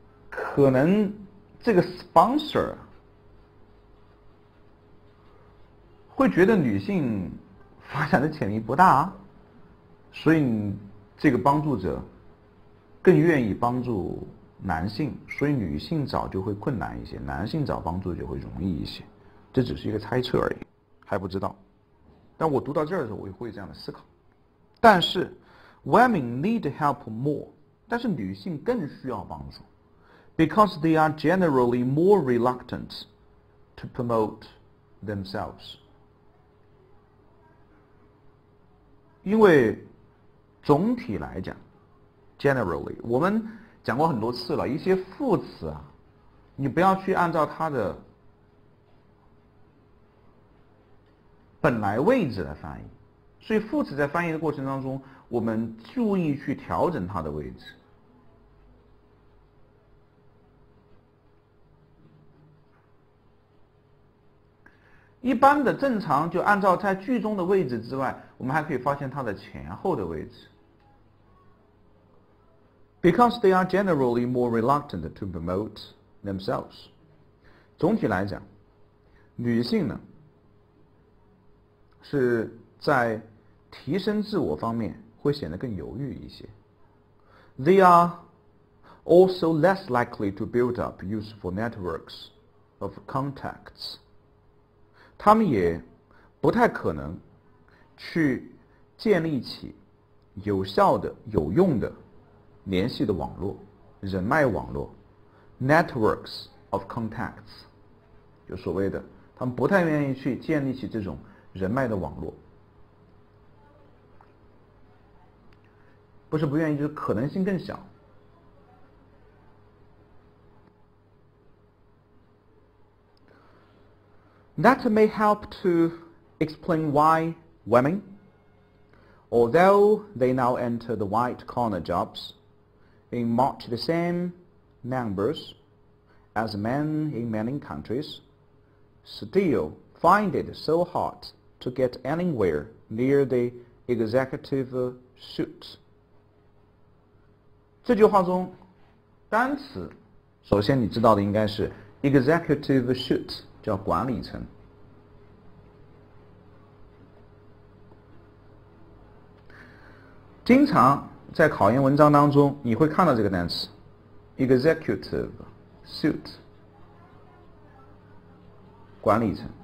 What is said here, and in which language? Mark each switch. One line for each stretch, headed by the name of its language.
Chinese: 可能这个 sponsor 会觉得女性发展的潜力不大，所以这个帮助者更愿意帮助男性，所以女性找就会困难一些，男性找帮助就会容易一些。这只是一个猜测而已，还不知道。但我读到这儿的时候，我也会这样的思考。但是
English: women need help more，
Chinese: 但是女性更需要帮助
English: ，because they are generally more reluctant to promote themselves。
Chinese: 因为总体来讲 ，generally， 我们讲过很多次了，一些副词啊，你不要去按照它的本来位置来翻译，所以副词在翻译的过程当中，我们注意去调整它的位置。一般的正常就按照在句中的位置之外，我们还可以发现它的前后的位置。
English: Because they are generally more reluctant to promote themselves。
Chinese: 总体来讲，女性呢是在提升自我方面会显得更犹豫一些。
English: They are also less likely to build up useful networks of contacts。
Chinese: 他们也不太可能去建立起有效的、有用的联系的网络、人脉网络
English: （networks of contacts），
Chinese: 就所谓的他们不太愿意去建立起这种人脉的网络，不是不愿意，就是可能性更小。
English: That may help to explain why women, although they now enter the white-collar jobs in much the same numbers as men in many countries, still find it so hard to get anywhere near the executive suite.
Chinese: 这句话中，单词首先你知道的应该是 executive suite。叫管理层。经常在考研文章当中，你会看到这个单词 executive suite， 管理层。